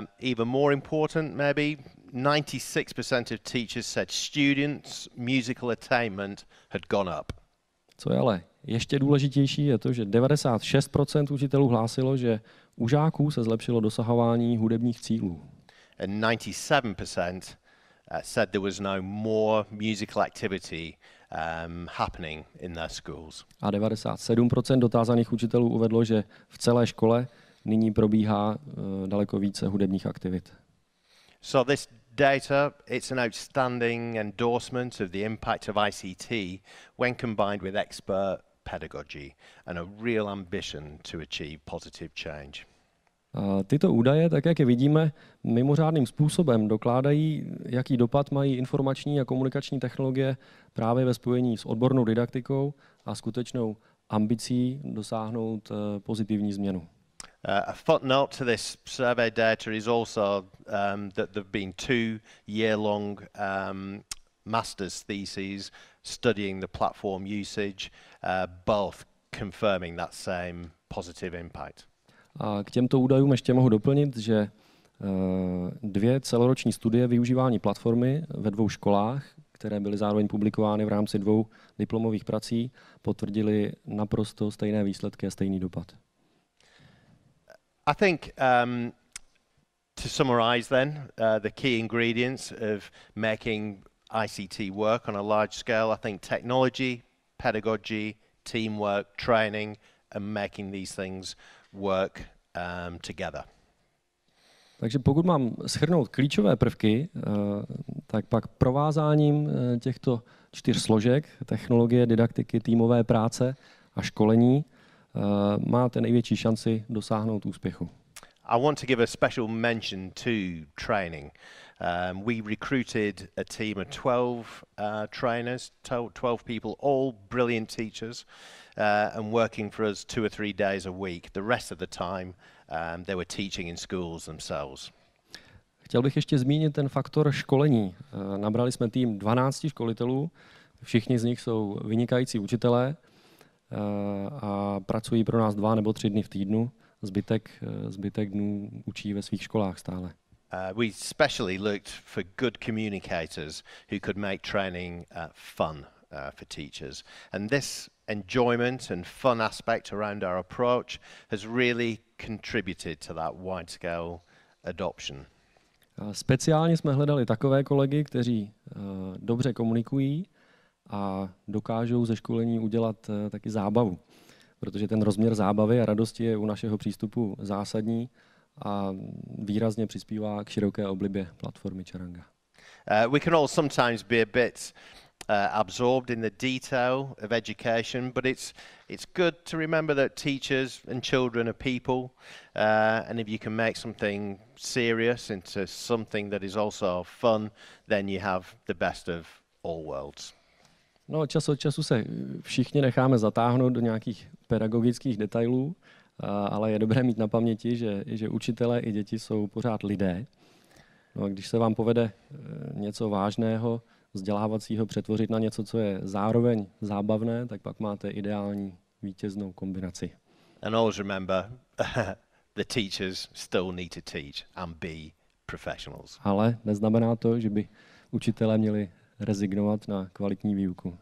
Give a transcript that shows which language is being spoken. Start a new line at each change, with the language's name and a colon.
English: Even more important, maybe 96% of teachers said students' musical attainment had gone up.
Czech: Co je ale ještě důležitější, je to, že 96% učitelů hlásilo, že u žáků se zlepšilo dosahování hudebních cílů.
English: And 97% said there was now more musical activity happening in their schools.
Czech: A 97% dotázaných učitelů uvedlo, že v celé škole nyní probíhá daleko více hudebních aktivit.
English: So this data, it's an outstanding endorsement of the impact of ICT when combined with expert pedagogy and a real ambition to achieve positive change.
Czech: Tyto údaje, tak jak je vidíme, mimořádným způsobem dokládají, jaký dopad mají informační a komunikační technologie právě ve spojení s odbornou didaktikou a skutečnou ambicí dosáhnout pozitivní změnu.
English: A footnote to this survey data is also that there have been 2-year-long master's theses studying the platform usage, both confirming that same positive impact.
Czech: A k těmto údajům ještě mohu doplnit, že 2 celoroční studie využívání platformy ve 2 školách, které byly zároveň publikovány v rámci 2 diplomových prací, potvrdily naprosto stejné výsledky a stejný dopad.
English: I think to summarize then the key ingredients of making ICT work on a large scale, I think technology, pedagogy, teamwork, training and making these things work together.
Czech: Takže pokud mám shrnout klíčové prvky, tak pak provázáním těchto 4 složek, technologie, didaktiky, týmové práce a školení, máte největší šanci dosáhnout úspěchu.
English: I want to give a special mention to training. We recruited a team of 12 trainers, 12 people, all brilliant teachers, and working for us 2 or 3 days a week. The rest of the time they were teaching in schools themselves.
Czech: Chtěl bych ještě zmínit ten faktor školení. Nabrali jsme tým 12 školitelů, všichni z nich jsou vynikající učitelé a pracují pro nás 2 nebo 3 dny v týdnu. Zbytek dnů učí ve svých školách stále.
English: We specially looked for good communicators who could make training fun for teachers. And this enjoyment and fun aspect around our approach has really contributed to that wide-scale adoption.
Czech: Speciálně jsme hledali takové kolegy, kteří dobře komunikují a dokážou ze školení udělat taky zábavu. Protože ten rozměr zábavy a radosti je u našeho přístupu zásadní a výrazně přispívá k široké oblibě platformy Charanga.
English: We can all sometimes be a bit absorbed in the detail of education, but it's good to remember that teachers and children are people, and if you can make something serious into something that is also fun, then you have the best of all worlds.
Czech: No, čas od času se všichni necháme zatáhnout do nějakých pedagogických detailů, ale je dobré mít na paměti, že učitelé i děti jsou pořád lidé. No a když se vám povede něco vážného, vzdělávacího přetvořit na něco, co je zároveň zábavné, tak pak máte ideální vítěznou kombinaci.
English: And always remember, the teachers still need to teach and be professionals.
Czech: Ale neznamená to, že by učitelé měli rezignovat na kvalitní výuku.